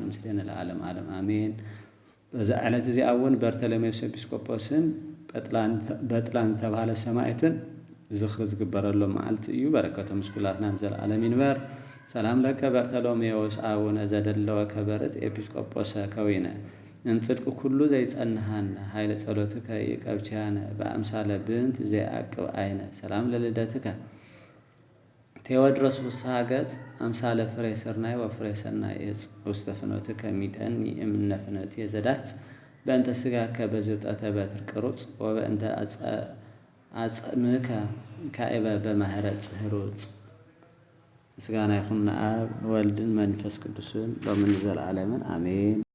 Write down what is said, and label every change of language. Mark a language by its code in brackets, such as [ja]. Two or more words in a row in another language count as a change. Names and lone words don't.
[gez] ምስሌነ ለዓለም ዓለም አሜን። [ti] በዛ ዕለት እዚ አውን በርተለሜዎስ ኤጲስቆጶስን በጥላን ዝተባሃለ ሰማዕትን ዝኽሪ ዝግበረሎም መዓልቲ እዩ። በረከቶም ምስኩላትና ዘለዓለም ይንበር። [gez] ሰላም ለከ በርተሎሜዎስ አቡነ ዘደለወ ከበርት ኤጲስቆጶሰ ከዊነ እንጽድቅ ኩሉ ዘይጸንሃነ ኃይለ ጸሎትከ ይቀብቻነ በአምሳለ ብንት ዘይአቅብ አይነ ሰላም ለልደትከ ቴዎድሮስ ፍስሐ ገጽ አምሳለ ፍሬ ስርናይ ወፍሬ ሰናይ እጽ ውስተ ፍኖትከ ሚጠኒ እምነ ፍኖት የዘዳት በእንተ ስጋከ በዝብጠተ በትር ቅሩጽ ወበእንተ አጽምከ ካዕበ በማህረጽ ህሩጽ [ti] ምስጋና ይኹን ለአብ ወልድን መንፈስ ቅዱስን ሎምን ዘለዓለምን አሜን።